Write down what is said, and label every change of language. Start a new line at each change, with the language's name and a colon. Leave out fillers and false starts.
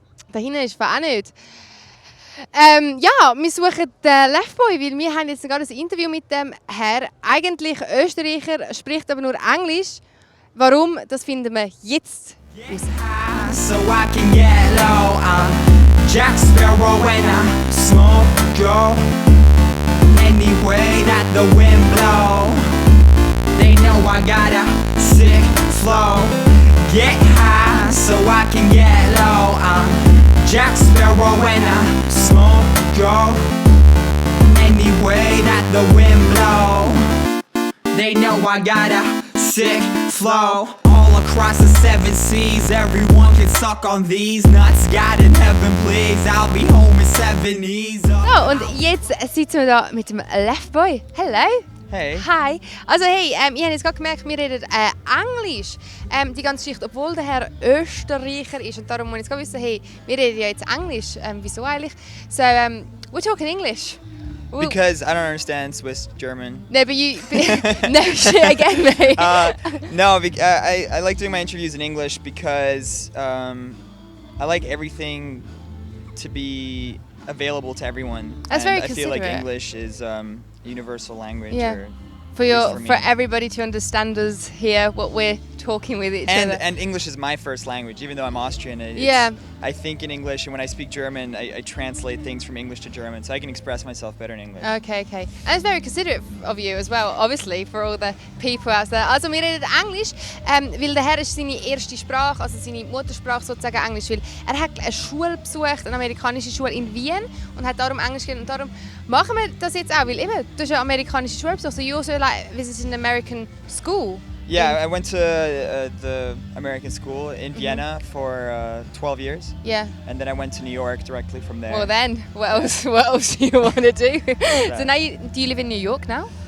German: Da hinten ist auch nicht. Ja, wir suchen den Lefboy, weil wir haben jetzt gerade ein Interview mit dem Herr. Eigentlich Österreicher, spricht aber nur Englisch. Warum? Das finden wir jetzt raus.
English: So I can get low. I'm Jack Sparrow when I smoke go. Any way that the wind blow. They know I got a sick flow. Get high so I can get low. I'm Jack Sparrow when I smoke go. Any way that the wind blow. They know I got a sick flow. All across the 7 seas, everyone can suck on these nuts. God in heaven, please, I'll be home in 7 E's.
German: So, und jetzt sitzen wir da mit dem Lefboy.
English: Hello. Hey. Hi.
German: Also hey, ich habe jetzt gerade gemerkt, wir reden Englisch. Die ganze Geschichte, obwohl der Herr Österreicher ist. Und darum muss ich jetzt gerade wissen, hey, wir reden ja jetzt Englisch. Wieso eigentlich?
English: So, we're talking English. Because I don't understand Swiss German. No, but you... no, shit again, mate. I like doing my interviews in English because I like everything to be available to everyone. That's and very I feel like considerate. English is universal language. Yeah. Or For everybody to understand us here, what we're talking with each other. And English is my first language, even though I'm Austrian. I think in English, and when I speak German, I translate things from English to German, so I can express myself better in English. Okay. And it's very considerate of you as well, obviously, for all the people out there.
German: Also wir reden Englisch, weil der Herr ist seine erste Sprache, also seine Muttersprache sozusagen Englisch, weil er hat eine Schule besucht, eine amerikanische Schule in Wien und hat darum Englisch gelernt. Und darum machen wir das jetzt auch, weil eben, du hast eine amerikanische Schule besucht,
English: so you also like visited an American school. Yeah, I went to the American school in Vienna for 12 years. Yeah. And then I went to New York directly from there. Well then, what else do you want to do? So now do you live in New York now?